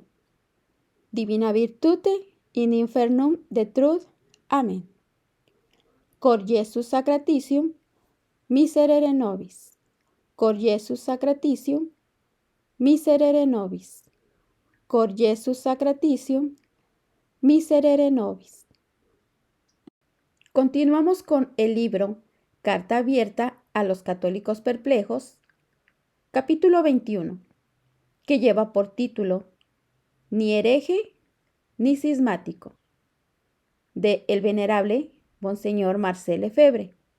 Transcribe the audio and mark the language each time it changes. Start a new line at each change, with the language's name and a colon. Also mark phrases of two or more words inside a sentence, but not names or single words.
Latin: Divina virtute in infernum detrud. Amén. Cor Iesus sacratitium, miserere nobis. Cor Iesus sacratitium, miserere nobis. Cor Iesus sacratitium, miserere nobis.
Spanish: Continuamos con el libro Carta abierta a los católicos perplejos, capítulo 21, que lleva por título Ni hereje ni cismático, de el venerable Monseñor Marcel Lefebvre.